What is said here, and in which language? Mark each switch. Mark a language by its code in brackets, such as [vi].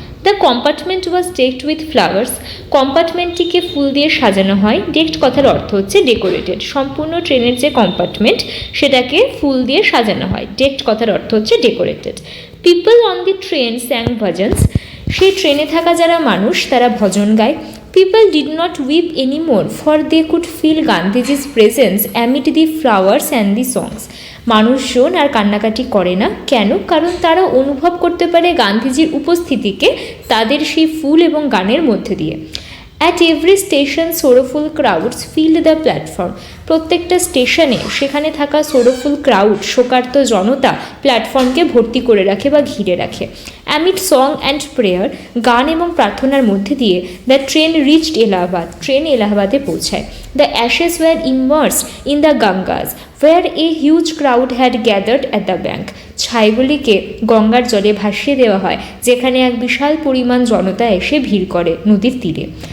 [en] the compartment was decked with flowers, [bn] কম্পার্টমেন্টটিকে ফুল দিয়ে সাজানো হয়। ডেকড কথার অর্থ হচ্ছে ডেকোরেটেড, সম্পূর্ণ ট্রেনের যে কম্পার্টমেন্ট সেটাকে ফুল দিয়ে সাজানো হয়। ডেকড কথার অর্থ হচ্ছে decorated. [en] people on the train sang bhajans, [bn] সেই ট্রেনে থাকা যারা মানুষ তারা ভজন গায়। [en] People did not weep anymore, for they could feel Gandhiji's presence amid the flowers and the songs. [bn] মানুষজন আর কান্নাকাটি করে না। কেন? কারণ তারা অনুভব করতে পারে গান্ধীজির উপস্থিতিকে তাদের সেই ফুল এবং গানের মধ্যে দিয়ে। [en] At every station sorrowful crowds filled the platform. [bn] প্রত্যেকটা স্টেশনে সেখানে থাকা [en] sorrowful crowd, [bn] শোকার্ত জনতা প্ল্যাটফর্মকে ভর্তি করে রাখে বা ঘিরে রাখে। [en] Amid song and prayer, [bn] গান এবং প্রার্থনার মধ্যে দিয়ে [en] the train reached [bn] Allahabad, train এলাহাবাদে পৌঁছায়। [en] The ashes were immersed in the Gangas, where a huge crowd had gathered at the bank. [bn] ছাইগুলিকে গঙ্গার জলে ভাসিয়ে দেওয়া হয়, যেখানে এক বিশাল পরিমাণ জনতা এসে ভিড় করে নদীর তীরে।